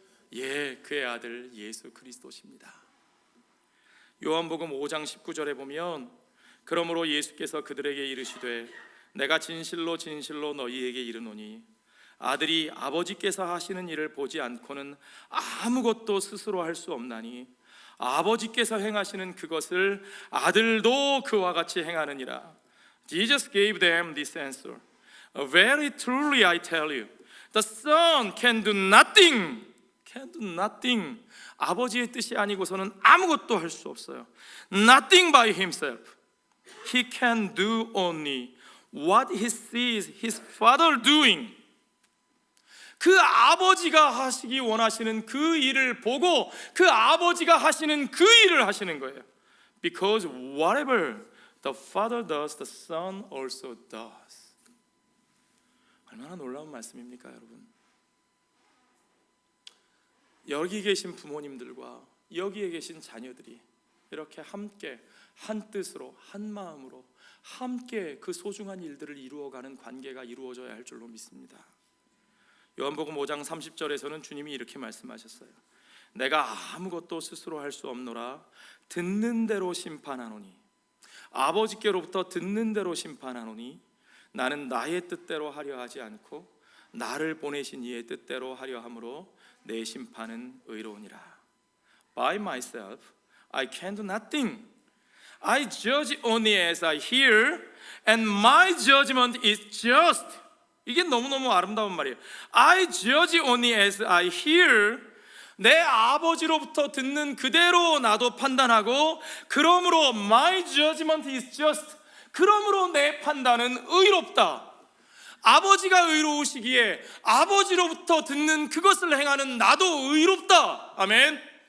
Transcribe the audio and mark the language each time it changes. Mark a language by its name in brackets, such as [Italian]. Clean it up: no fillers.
[Korean] 그의 아들 예수 그리스도십니다. 요한복음 5장 19절에 보면, 그러므로 예수께서 그들에게 이르시되 내가 진실로 진실로 너희에게 이르노니 아들이 아버지께서 하시는 일을 보지 않고는 아무것도 스스로 할 수 없나니 아버지께서 행하시는 그것을 아들도 그와 같이 행하느니라. [English] Jesus gave them this answer. Very truly I tell you, the Son can do nothing. Can do nothing. [Korean] 아버지의 뜻이 아니고서는 아무것도 할 수 없어요. [English] Nothing by himself. He can do only what he sees his Father doing. [Korean] 그 아버지가 하시기 원하시는 그 일을 보고 그 아버지가 하시는 그 일을 하시는 거예요. [English] Because whatever the Father does, the Son also does. [Korean] 얼마나 놀라운 말씀입니까, 여러분? 여기 계신 부모님들과 여기에 계신 자녀들이 이렇게 함께 한 뜻으로 한 마음으로 함께 그 소중한 일들을 이루어가는 관계가 이루어져야 할 줄로 믿습니다. 요한복음 5장 30절에서는 주님이 이렇게 말씀하셨어요. 내가 아무것도 스스로 할 수 없노라. 듣는 대로 심판하노니, 아버지께로부터 듣는 대로 심판하노니 나는 나의 뜻대로 하려 하지 않고 나를 보내신 이의 뜻대로 하려 함으로 내 심판은 의로우니라. [English] By myself I can do nothing. I judge only as I hear, and my judgment is just. [Korean] 이게 너무너무 아름다운 말이에요. [English] I judge only as I hear. [Korean] 내 아버지로부터 듣는 그대로 나도 판단하고, 그러므로 [English] my judgment is just. [Korean] 그러므로 내 판단은 의롭다. 아버지가 의로우시기에 아버지로부터 듣는 그것을 행하는 나도 의롭다. 아멘.